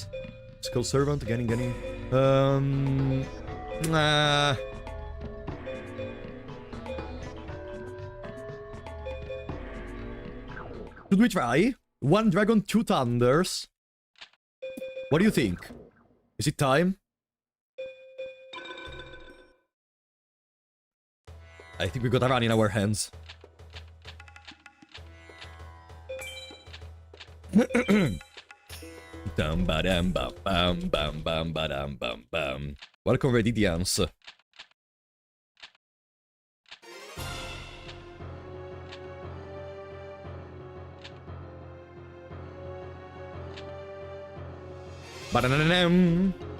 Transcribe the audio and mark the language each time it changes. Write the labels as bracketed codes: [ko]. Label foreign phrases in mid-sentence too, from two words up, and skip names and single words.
[en] Skull Servant, getting. Should we try? One dragon, two thunders. What do you think? Is it time? I think we got a run in our hands. Dum ba dum bum bum bum bum ba dum bum bum. Welcome, Redidians. Ba-da-da-da-dum.